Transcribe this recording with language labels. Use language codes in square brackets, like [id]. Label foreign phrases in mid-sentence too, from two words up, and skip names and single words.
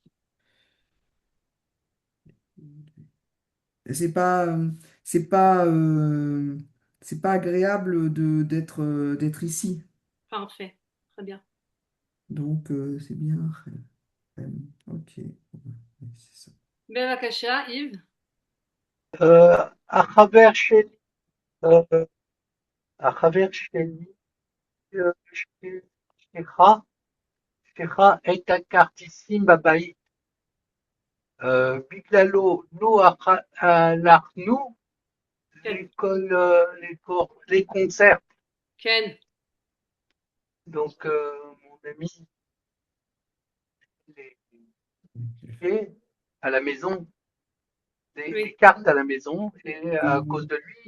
[fr] C'est pas, c'est pas, c'est pas agréable d'être ici. Parfait. Très bien. Donc c'est bien. Ok. Oui, c'est ça. Bevakasha, Yves. [he] החבר שלי, אה, החבר שלי, שליחה את הכרטיסים בבית. בגללו לא הלכנו Ken. [fr] les concerts. [he] Ken. [fr] Donc, mon ami, il est à la maison. des Oui, cartes à la maison et à cause de lui,